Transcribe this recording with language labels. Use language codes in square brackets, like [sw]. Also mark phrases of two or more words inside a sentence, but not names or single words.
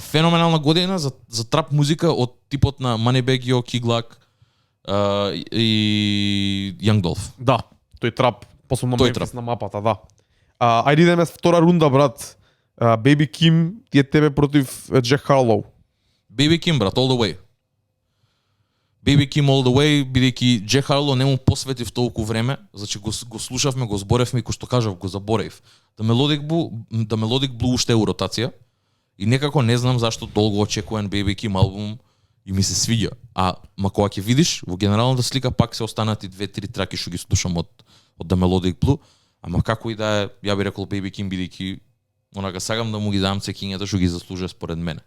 [mk] Феноменална година за трап музика од типот на Moneybagg Yo, Key Glock и Young Dolph. Да, тој трап, посебно Тој Мемфис трап. на мапата, да. Ајде идеме втора рунда, брат. Baby Kim, тие тебе против Джек Харлоу. [en] Baby Kim, [mk] брат, [en] all the way. Baby Kim all the way, [mk] бидејќи Джек Харлоу не му посветив толку време, значи го слушавме, го зборевме и кој што кажав, го заборев. The Melodic Blue уште е у ротација и некако не знам зашто долго очекуван Baby Kim албум и ми се свиѓа. Ма кога ќе видиш, во генералната слика пак се останати 2-3 траки што ги слушам од The Melodic Blue, ама како и да е, ја би рекол Baby Kim бидејќи онака сакам да му ги дам цекињата што ги заслужува според мене.